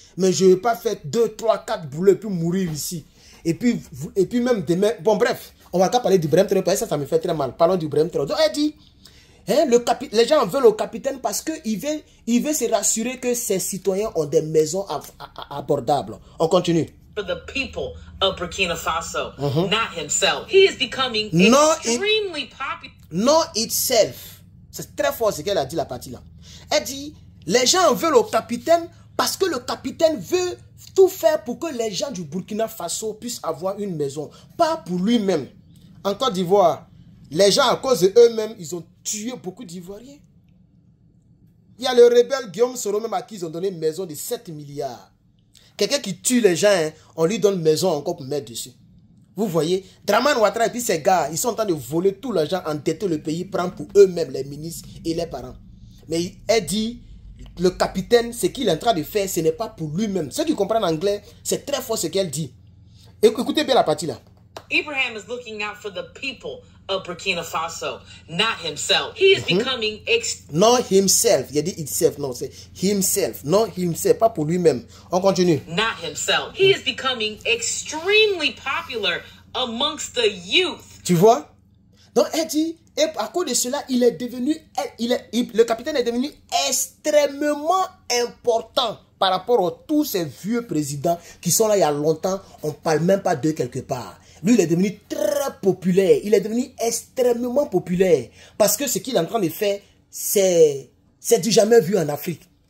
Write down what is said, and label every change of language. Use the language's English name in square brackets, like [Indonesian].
[French] Mais je ne vais pas faire 2, 3, 4 boulots et puis mourir ici. Et puis même demain. Bon, bref, on va pas parler du Brem Traoré, ça me fait très mal. Parlons du Brem Traoré. Donc, elle dit, hein, les gens veulent au capitaine parce qu'il veut se rassurer que ses citoyens ont des maisons abordables. On continue. [English] For the people of Burkina Faso, not himself. He is becoming extremely popular. Not itself. [French] C'est très fort ce qu'elle a dit la partie là. Elle dit, les gens veulent au capitaine parce que le capitaine veut tout faire pour que les gens du Burkina Faso puissent avoir une maison. Pas pour lui-même. En Côte d'Ivoire, les gens à cause d'eux-mêmes, ils ont tué beaucoup d'Ivoiriens. Il y a le rebelle Guillaume Soro même à qui ils ont donné une maison de 7 milliards. Quelqu'un qui tue les gens, hein, on lui donne une maison encore pour mettre dessus. Vous voyez, Dramane Ouattara et puis ces gars, ils sont en train de voler tout l'argent, endetter le pays, prendre pour eux-mêmes les ministres et les parents. Mais elle dit, le capitaine, ce qu'il est en train de faire, ce n'est pas pour lui-même. Ceux qui comprennent anglais, c'est très fort ce qu'elle dit. Écoutez bien la partie là. [English] Abraham is looking out for the people of Burkina Faso, not himself. He is becoming Not himself. [French] Il a dit itself. Non, c'est himself. Non, himself. Pas pour lui-même. On continue. [English] Not himself. He is becoming extremely popular amongst the youth. [French] Tu vois? Donc, elle dit, et à cause de cela, il est devenu, le capitaine est devenu extrêmement important par rapport à tous ces vieux présidents qui sont là il y a longtemps. On ne parle même pas d'eux quelque part. Lui, il est devenu très populaire. Il est devenu extrêmement populaire. Parce que ce qu'il est en train de faire, c'est du jamais vu en Afrique.